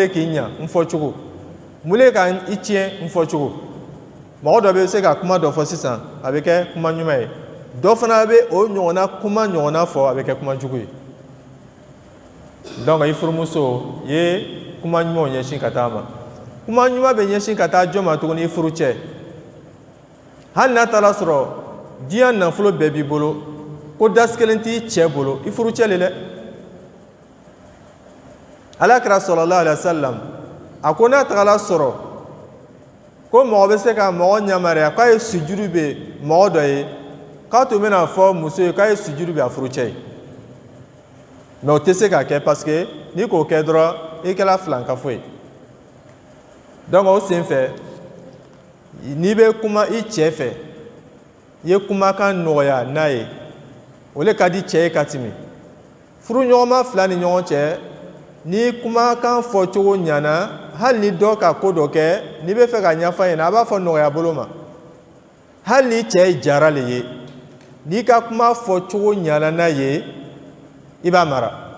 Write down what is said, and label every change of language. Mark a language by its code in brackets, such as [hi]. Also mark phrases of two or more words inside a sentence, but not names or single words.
[bm] le k'i ɲa n fɔcogo mun le ka i tiɲɛ n fɔcogo mɔgɔ dɔ bɛ se ka kuma dɔ fɔ sisan a bɛ kɛ kuma ɲuman ye dɔ fana bɛ o ɲɔgɔnna kuma ɲɔgɔnna fɔ a bɛ kɛ kuma jugu ye donc i furumuso i ye kuma ɲumanw ɲɛsin ka taa ma kuma ɲuman bɛ ɲɛsin ka taa jɔn ma tuguni i furu cɛ hali n'a taara sɔrɔ diɲɛ nafolo bɛɛ b'i bolo ko dasi kelen t'i cɛ bolo i furu cɛ le dɛ alakira [ar] صلى الله عليه وسلم [bm] a ko n'a tagala sɔrɔ ko mɔgɔ bɛ se ka mɔgɔ ɲamariya k'a ye sujuru bɛ mɔgɔ dɔ ye k'a tun bɛna fɔ muso ye k'a ye sujuru bɛ a furu cɛ ye mais o tɛ se ka kɛ [fr] parce que [bm] n'i k'o kɛ dɔrɔn i kɛra filankafo ye donc o sen fɛ n'i bɛ kuma i cɛ fɛ i ye kumakan nɔgɔya n'a ye o le ka di cɛ ye ka tɛmɛ furuɲɔgɔnma fila ni ɲɔgɔn cɛ ni kumakan fɔcogo ɲana hali ni dɔ ka ko dɔ kɛ n'i bɛ fɛ ka ɲɛfɔ a ɲɛna a b'a fɔ nɔgɔya bolo ma hali ni cɛ ye jara le ye n'i ka kuma fɔcogo ɲana n'a ye i b'a mara